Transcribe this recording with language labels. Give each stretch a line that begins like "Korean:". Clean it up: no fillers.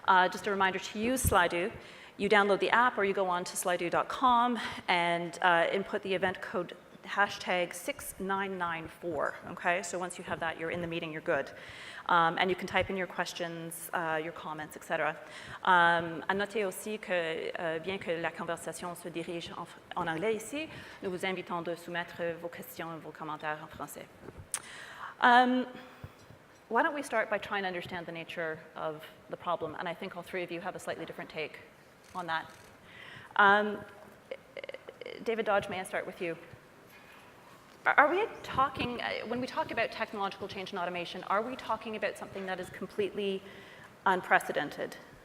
English: Just a reminder to use Slido. You download the app or you go on to slido.com and input the event code hashtag 6994, okay? So once you have that, you're in the meeting, you're good. And you can type in your questions, your comments, etc.
French: À noter aussi que, bien que la conversation se dirige en anglais ici, nous vous invitons de soumettre vos questions et vos commentaires en français.
English: Why don't we start by trying to understand the nature of the problem? And I think all three of you have a slightly different take on that. David Dodge, may I start with you? Are we talking, when we talk about technological change and automation, are we talking about something that is completely unprecedented?